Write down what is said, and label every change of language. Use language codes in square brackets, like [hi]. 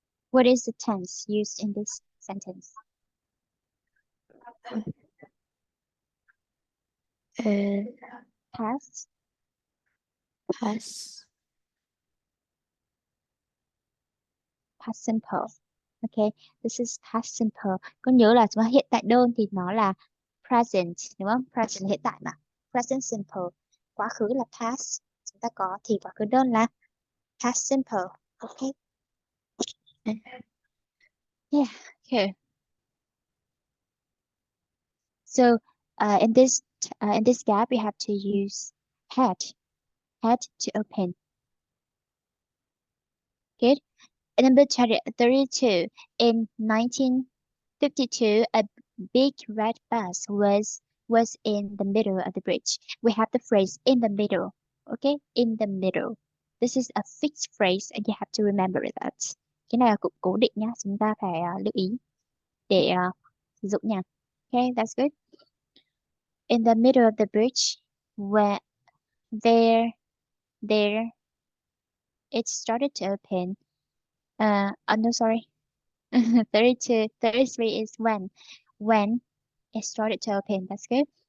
[en] What is the tense used in this sentence? Past, Pass. past simple. Okay, this is past simple. [vi] Con nhớ là chúng ta hiện tại đơn thì nó là present, đúng không? Present hiện tại mà. [en] Present simple. [vi] Quá khứ là past. Chúng ta có thì quá khứ đơn là past simple. [en] Okay. Yeah. Okay. So in this gap, we have to use had to open. Good. And number 32. In 1952, a big red bus was in the middle of the bridge. We have the phrase in the middle. Okay, in the middle. This is a fixed phrase, and you have to remember that. [vi] Cái này là cụm cố định nhá, chúng ta phải lưu ý để sử dụng nha. [en] Okay, that's good. In the middle of the bridge, where there it started to open. No, sorry. 32, 33 is when it started to open. That's good.